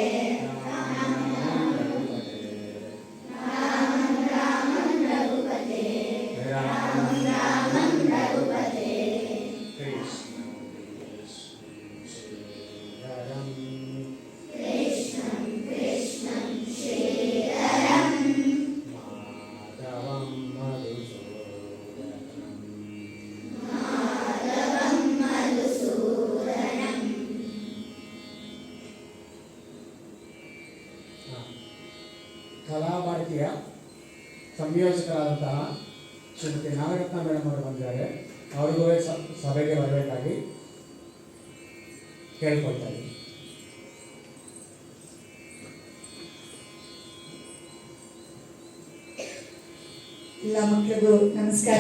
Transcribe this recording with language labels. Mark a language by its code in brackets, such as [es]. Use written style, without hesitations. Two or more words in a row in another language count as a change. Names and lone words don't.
[sa] ರಾಮಂ ರಾಮಂ ರಘುಪತೆ ರಾಮಂ ರಾಮಂ ರಘುಪತೆ ಕೃಷ್ಣಂ ವಿಷ್ಣು ಶ್ರೀಧರಂ ಕೃಷ್ಣಂ ಕೃಷ್ಣಂ ಶ್ರೀಧರಂ ಮಾಧವಂ ಮಧುಸೂದನಂ ಮಾಧವಂ ಮಧುಸೂದನಂ [kn] ಕಲಾಭಾರತಿಯ ಸಂಯೋಜಕರಾದಂತಹ ಶ್ರೀಮತಿ ನಾಗರತ್ನ ಮೇಡಮ್ ಅವರು ಬಂದಿದ್ದಾರೆ. ಅವ್ರಿಗೂ ಸಭೆಗೆ ಬರಬೇಕಾಗಿ ಕೇಳ್ಕೊಳ್ತಾ ಇದ್ದೀನಿ. ಎಲ್ಲ ಮಕ್ಕಳಿಗೂ ನಮಸ್ಕಾರ.